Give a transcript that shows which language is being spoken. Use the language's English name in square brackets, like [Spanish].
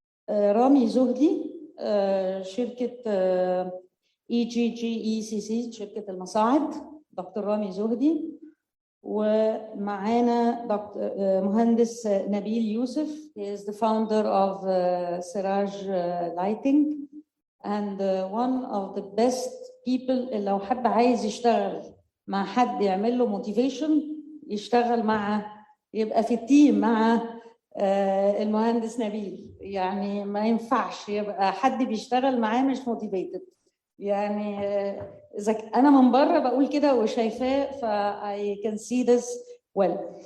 [Arabic] رامي زهدي، شركة EGGECC، شركة المصاعد، دكتور رامي زهدي. ومعانا مهندس نبيل يوسف. [English] He is the founder of Siraj Lighting and one of the best people. [Arabic] لو حد عايز يشتغل مع حد يعمل له motivation يشتغل مع، يبقى في التيم مع المهندس نبيل. يعني ما ينفعش يبقى حد بيشتغل معاه مش motivated. يعني إذا أنا من بره بقول كده وشايفاه [English] I can see this well.